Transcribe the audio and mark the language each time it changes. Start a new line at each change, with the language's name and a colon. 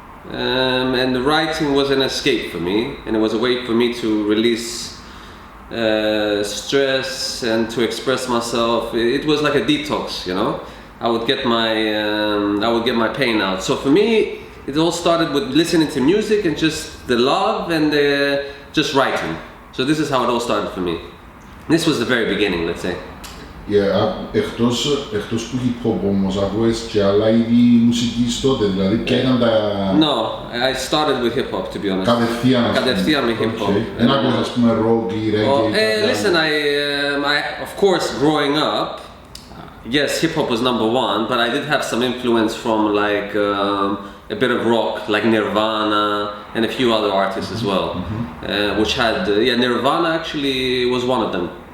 English: And the writing was an escape for me, and it was a way for me to release stress and to express myself. It was like a detox, you know. I would get my pain out. So for me, it all started with listening to music and just the love and just writing. So this is how it all started for me. This was the very beginning, let's say.
Greek: Εκτός του hip hop όμως, ακούες και άλλα είδη μουσικής τότε, δηλαδή ποια ήταν τα...
English: No, I started with hip hop, to be honest.
Greek: Κατευθείαν με
English: hip hop.
Greek: Ένα ακούες ας πούμε rock ή reggae?
English: Listen, I of course growing up, yes, hip hop was number one, but I did have some influence from like a bit of rock, like Nirvana and a few other artists as well, which had, Nirvana actually was one of them.